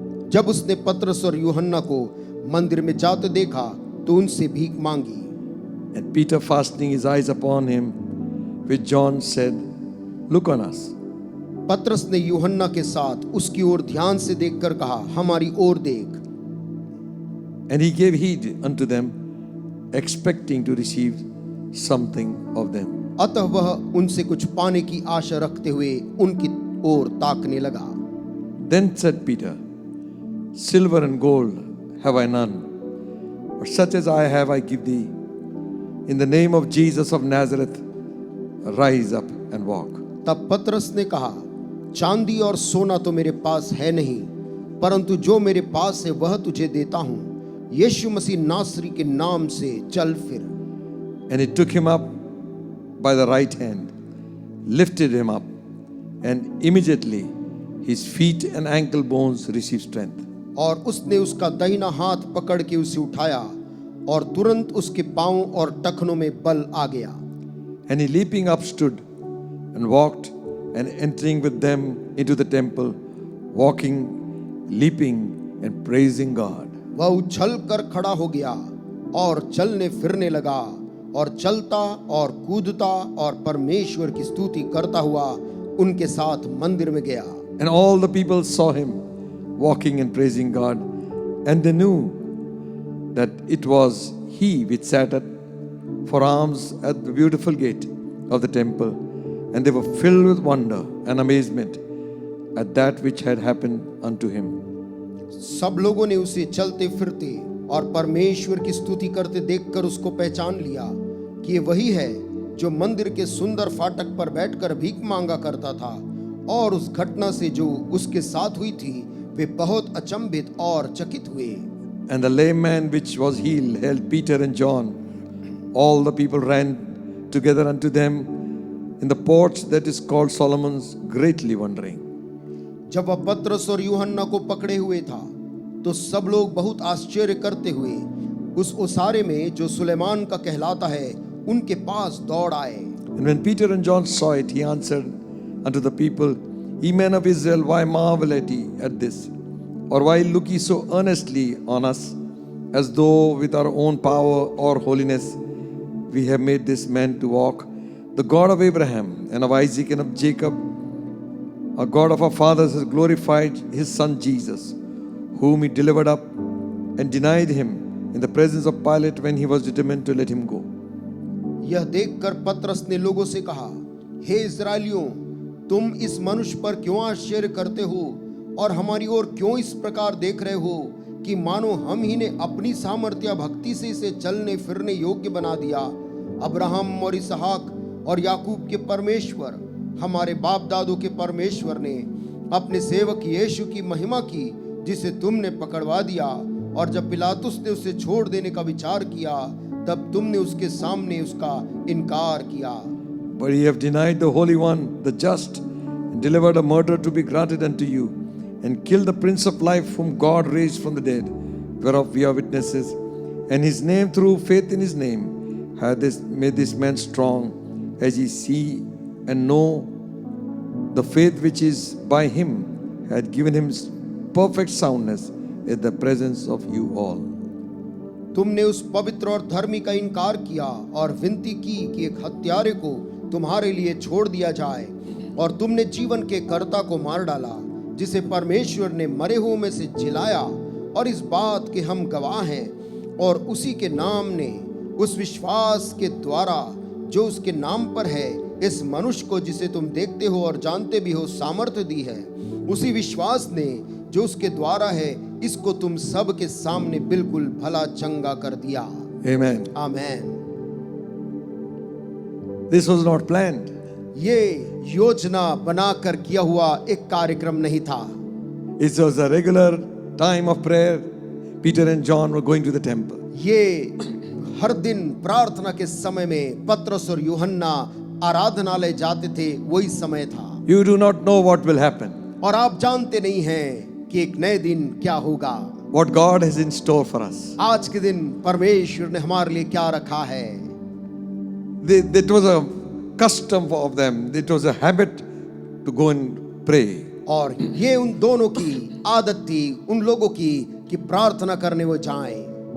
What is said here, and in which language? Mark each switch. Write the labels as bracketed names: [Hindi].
[Hindi] जब उसने पतरस और यूहन्ना को मंदिर में जाते देखा तो उनसे भीख मांगी। [English] And Peter, fastening his eyes upon him, with John said, Look on us. [Hindi] पतरस ने यूहन्ना के साथ उसकी ओर ध्यान से देखकर कहा, हमारी ओर देख। [English] And he gave heed unto them, expecting to receive something of them. [Hindi] अतः वह उनसे कुछ पाने की आशा रखते हुए उनकी ओर ताकने लगा। [English] Then said Peter, Silver and gold have I none, but such as I have I give thee. In the name of Jesus of Nazareth, rise up and walk. [Hindi] तब पतरस ने कहा, चांदी और सोना तो मेरे पास है नहीं, परंतु जो मेरे पास है वह तुझे देता हूँ। यीशु मसीह नासरी के नाम से चल फिर। [English] And he took him up by the right hand, lifted him up, and immediately his feet and ankle bones received strength. [Hindi] और उसने उसका दाहिना हाथ पकड़ के उसे उठाया और तुरंत उसके पांव और टखनों में बल आ गया। [English] And he leaping up stood and walked, and entering with them into the temple, walking, leaping and praising God. [Hindi] वह उछल कर खड़ा हो गया और चलने फिरने लगा और चलता और कूदता और परमेश्वर की स्तुति करता हुआ उनके साथ मंदिर में गया। [English] And all the people saw him walking and praising God, and they knew that it was he which sat for alms at the beautiful gate of the temple, and they were filled with wonder and amazement at that which had happened unto him. [Hindi] सब लोगों ने उसे चलते फिरते और परमेश्वर की स्तुति करते देखकर उसको पहचान लिया कि ये वही है जो मंदिर के सुंदर फाटक पर बैठकर भीख मांगा करता था। और उस घटना से जो उसके साथ हुई थी वे बहुत अचंभित और चकित हुए। [English] And the lame man which was healed held Peter and John. All the people ran together unto them in the porch that is called Solomon's, greatly wondering. [Hindi] जब वह पतरस और यूहन्ना को पकड़े हुए था तो सब लोग बहुत आश्चर्य करते हुए उस ओसारे में जो सुलेमान का कहलाता है उनके पास दौड़ आए। [English] And when Peter and John saw it, he answered unto the people, Ye men of Israel, why marvel at ye at this? or while looking so earnestly on us, as though with our own power or holiness we have made this man to walk, the God of Abraham and of Isaac and of Jacob, our God of our fathers, has glorified his son Jesus, whom he delivered up and denied him in the presence of Pilate when he was determined to let him go. [Hindi] यह देखकर पतरस ने लोगों से कहा, हे इस्राएलियों, तुम इस मनुष्य पर क्यों आश्चर्य करते हो और हमारी ओर क्यों इस प्रकार देख रहे हो कि मानो हम ही ने अपनी सामर्थ्य भक्ति से इसे चलने फिरने योग्य बना दिया। अब्राहम और इसहाक और याकूब के परमेश्वर, हमारे बाप दादों के परमेश्वर ने अपने सेवक यीशु की महिमा की, जिसे तुमने पकड़वा दिया, और जब पिलातुस ने उसे छोड़ देने का विचार किया, तब तुमने उसके सामने उसका इनकार किया। [English] But ye have denied the Holy One, the just, and delivered a murderer to be granted unto you, and killed the Prince of Life, whom God raised from the dead, whereof we are witnesses. And his name, through faith in his name, hath made this man strong, as ye see and know. The faith which is by him had given him perfect soundness in the presence of you all. [Hindi] तुमने उस पवित्र और धर्मी का इनकार किया और विनती की कि एक हत्यारे को तुम्हारे लिए छोड़ दिया जाए, और तुमने जीवन के कर्ता को मार डाला, जिसे परमेश्वर ने मरे हुओं में से जिलाया, और इस बात के हम गवाह हैं। और उसी के नाम ने, उस विश्वास के द्वारा जो उसके नाम पर है, इस मनुष्य को जिसे तुम देखते हो और जानते भी हो सामर्थ्य दी है। उसी विश्वास ने जो उसके द्वारा है, इसको तुम सब के सामने बिल्कुल भला चंगा कर दिया। [English] Amen. [Hindi] Amen. [English] This was not planned. [Hindi] ये योजना बनाकर किया हुआ एक कार्यक्रम नहीं था। [English] It was a regular time of prayer. Peter and John were going to the temple. [Hindi] ये हर दिन प्रार्थना के समय में पतरस और यूहन्ना आराधनालय जाते थे, वही समय था। [English] You do not know what will happen, [Hindi] और आप जानते नहीं हैं कि एक नए दिन क्या होगा। [English] what God has in store for us. [Hindi] आज के दिन परमेश्वर ने हमारे लिए क्या रखा है। [English] That was a custom of them. It was a habit to go and pray. [Hindi] और ये उन दोनों की आदत थी, उन लोगों की, कि प्रार्थना करने वो जाएं।